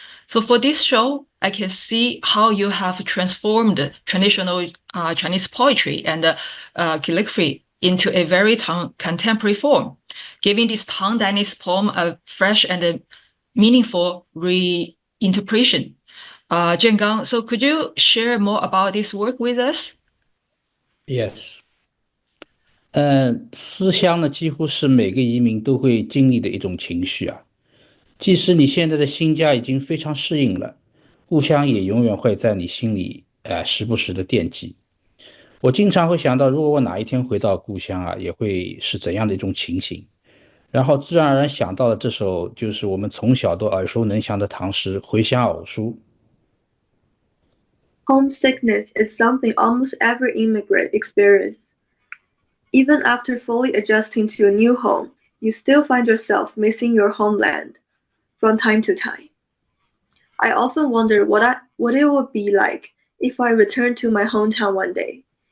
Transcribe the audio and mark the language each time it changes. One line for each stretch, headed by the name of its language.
English: So for this show, I can see how you have transformed traditional Chinese poetry and calligraphy into a very contemporary form, giving this Tang Dynasty poem a fresh and meaningful reinterpretation. Jiangang, so could you share more about this work with us? Yes.
Chinese: 思乡呢，几乎是每个移民都会经历的一种情绪啊。即使你现在的新家已经非常适应了，故乡也永远会在你心里时不时的惦记。我经常会想到，如果我哪一天回到故乡啊，也会是怎样的一种情形。然后自然而然想到了这首就是我们从小都耳熟能详的唐诗《回乡偶书》。
English: Homesickness is something almost every immigrant experiences. Even after fully adjusting to a new home, you still find yourself missing your homeland from time to time. I often wonder what it would be like if I returned to my hometown one day.